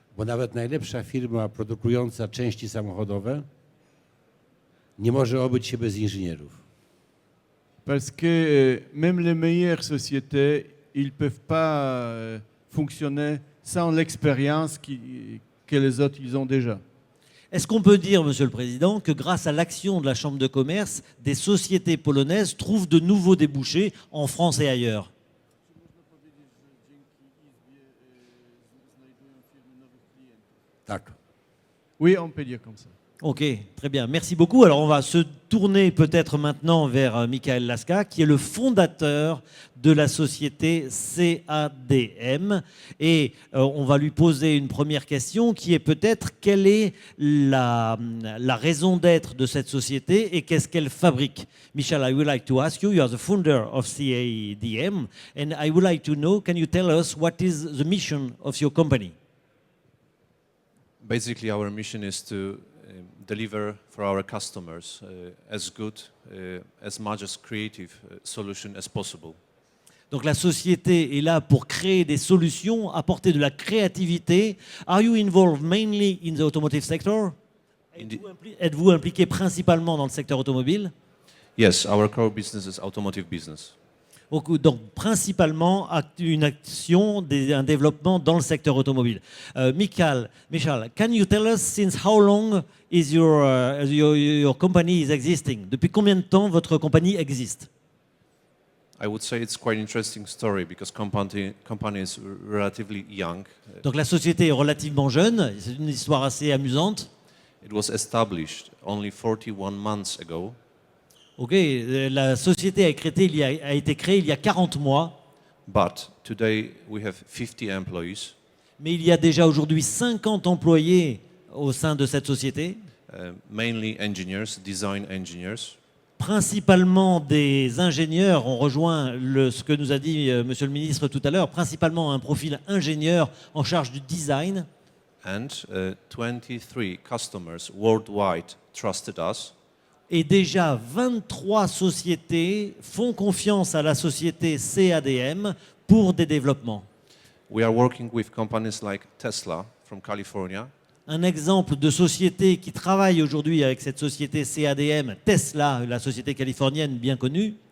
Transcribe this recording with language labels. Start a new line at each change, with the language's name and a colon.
Polish: Bo nawet najlepsza firma produkująca części samochodowe nie może obyć się bez inżynierów.
French: Parce que même les meilleures sociétés, ils ne peuvent pas fonctionner sans l'expérience que les autres ils ont déjà. Est-ce qu'on peut dire, Monsieur le Président, que grâce à l'action de la Chambre de commerce, des sociétés polonaises trouvent de nouveaux débouchés en France et ailleurs?
Polish: Tak.
French: Oui, on peut dire comme ça. Ok, très bien. Merci beaucoup. Alors, on va se tourner peut-être maintenant vers Michael Laska, qui est le fondateur de la société CADM. Et on va lui poser une première question qui est peut-être quelle est la raison d'être de cette société et qu'est-ce qu'elle fabrique.
English: Michel, I would like to ask you, you are the founder of CADM, and I would like to know, can you tell us what is the mission of your company? Basically, our mission is to deliver for our customers as good, as much as creative solution as possible.
French: Donc la société est là pour créer des solutions, apporter de la créativité.
English: Are you involved mainly in the automotive sector?
French: Êtes-vous impliqué principalement dans le secteur automobile?
English: Yes, our core business is automotive business.
French: Donc principalement une action, un développement dans le secteur automobile.
English: Michal, can you tell us since how long is your company is existing?
French: Depuis combien de temps votre compagnie existe?
English: I would say it's quite an interesting story because company is relatively young.
French: Donc la société est relativement jeune, c'est une histoire assez amusante.
English: It was established only 41 months ago.
French: Ok, la société a été créée il y a 40 mois.
English: But today we have 50 employees.
French: Mais il y a déjà aujourd'hui 50 employés au sein de cette société.
English: Mainly engineers, design engineers.
French: Principalement des ingénieurs, on rejoint ce que nous a dit Monsieur le ministre tout à l'heure, principalement un profil ingénieur en charge du design.
English: And 23 customers worldwide trusted us.
French: Et déjà 23 sociétés font confiance à la société CADM pour des développements.
English: We are working with companies like Tesla from California.
French: Un exemple de société qui travaille aujourd'hui avec cette société CADM, Tesla, la société californienne bien connue,